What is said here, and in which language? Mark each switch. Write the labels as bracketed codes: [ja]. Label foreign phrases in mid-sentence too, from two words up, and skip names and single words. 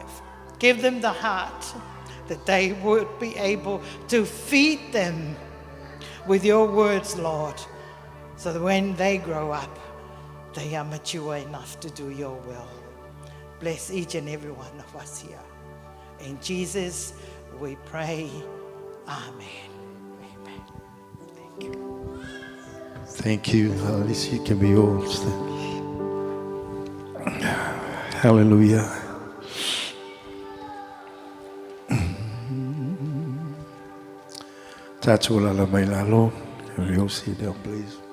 [en] Give them the heart that they would be able to feed them with your words, Lord, so that when they grow up, they are mature enough to do your will. Bless each and every one of us here. In Jesus, we pray. Amen. Amen. Thank you. Thank you. Alice, you can be yours. Hallelujah. [sm] Tātua la mai lalo. [en] Can we all sit down, please?